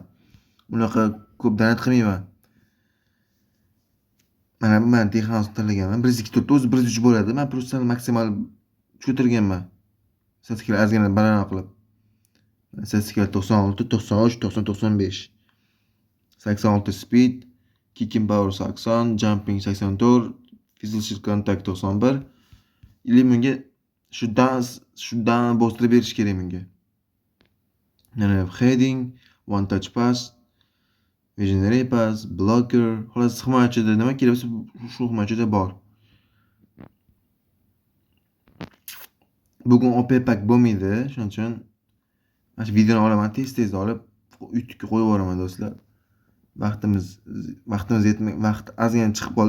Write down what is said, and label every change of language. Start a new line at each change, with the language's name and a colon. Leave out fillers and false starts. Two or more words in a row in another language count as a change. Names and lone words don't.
Uzbek: Bunaqa ko'p donat qilmayman. Mana bu men texnik tanlaganman. 1-2-4 o'zi 1-3 bo'ladi. Men просто maksimal tushirganman. Statikalar ozgina balandroq qilib. Statikalar 96, 93, 90, 95.
English: 86 speed, kicking power 80, jumping 84, physical contact 91.
Uzbek: Bunga shundan bostirib berish kerak menga.
English: Mana heading, one touch pass, visionary pass, blocker,
Uzbek: xolos himoyachida nima kerak bo'lsa shu himoyachida bor. Bugun
English: OP pack
Uzbek: bo'lmaydi, shuning uchun mana shu videoni olaman, tez olib YouTube'ga qo'yib yuboraman do'stlar. Vaqtimiz yetmay, vaqt ozgina chiqib qoldi.